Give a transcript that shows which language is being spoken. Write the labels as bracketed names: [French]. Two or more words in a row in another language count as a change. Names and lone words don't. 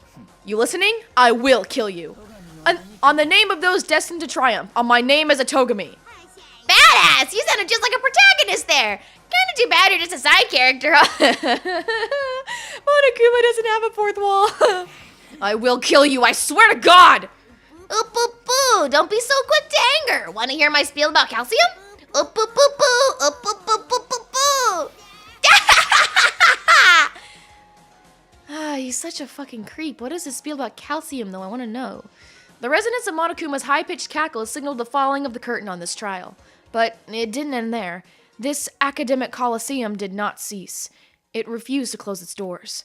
[English] You listening? I will kill you. On the name of those destined to triumph, on my name as a Togami. Badass! You sounded just like a protagonist there. Kinda too bad you're just a side character, huh? Monokuma doesn't have a fourth wall. I will kill you, I swear to God! Oop, oop, boo. Don't be so quick to anger. Want to hear my spiel about calcium? Oop, oop, oop, boo. Oop, oop, oop, oop, oop, boo. Ah, he's such a fucking creep. What is his spiel about calcium, though? I want to know. The resonance of Monokuma's high-pitched cackle signaled the falling of the curtain on this trial. But it didn't end there. This academic coliseum did not cease. It refused to close its doors.